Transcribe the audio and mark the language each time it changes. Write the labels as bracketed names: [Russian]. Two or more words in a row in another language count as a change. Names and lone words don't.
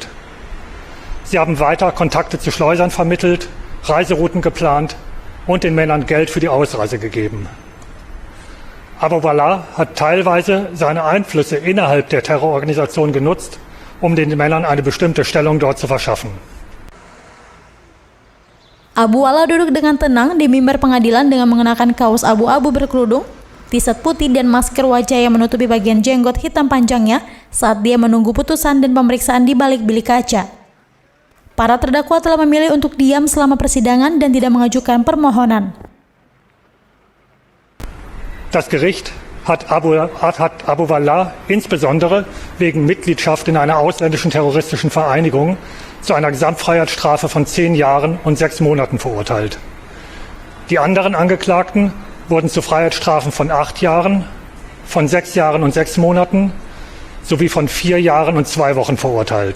[German] Sie haben weiter Kontakte zu Schleusern vermittelt, Reiserouten geplant und den Männern Geld für die Ausreise gegeben. Abu Wallah hat teilweise seine Einflüsse innerhalb der Terrororganisation genutzt, um den Männern eine bestimmte Stellung dort zu verschaffen. [Indonesian] Abu Wallah duduk dengan tenang di mimbar pengadilan dengan mengenakan kaos abu-abu berkerudung, t-shirt putih dan masker wajah yang menutupi bagian jenggot hitam panjangnya saat dia menunggu putusan dan pemeriksaan di balik bilik kaca. Para terdakwa telah memilih untuk diam selama persidangan dan tidak mengajukan permohonan. [German] Das Gericht hat Abu Wallah insbesondere wegen Mitgliedschaft in einer ausländischen terroristischen Vereinigung zu einer Gesamtfreiheitsstrafe von 10 Jahren und 6 Monaten verurteilt. Die anderen Angeklagten wurden zu Freiheitsstrafen von 8 Jahren, von 6 Jahren und 6 Monaten sowie von 4 Jahren und 2 Wochen verurteilt.